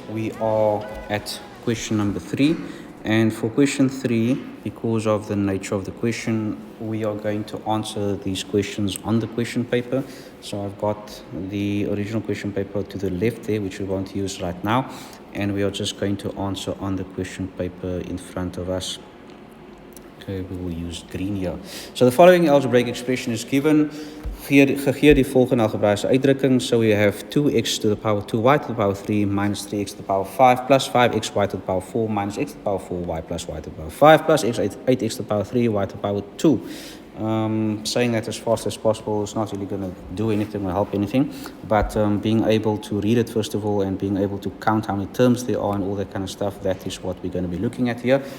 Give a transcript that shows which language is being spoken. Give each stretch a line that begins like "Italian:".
English: We are at question number 3. And for question 3, because of the nature of the question, we are going to answer these questions on the question paper. So I've got the original question paper to the left there, which we're going to use right now. And we are just going to answer on the question paper in front of us. Okay, we will use green here. So the following algebraic expression is given.
Afrikaans: Gegee die volgende algebraïsche uitdrukking.
English: So we have 2x to the power 2y to the power 3 minus 3x to the power 5 plus 5xy to the power 4 minus x to the power 4y plus y to the power 5 plus x 8x to the power 3 y to the power 2. Saying that as fast as possible is not really going to do anything or help anything, but being able to read it first of all and being able to count how many terms there are and all that kind of stuff, that is what we're going to be looking at here.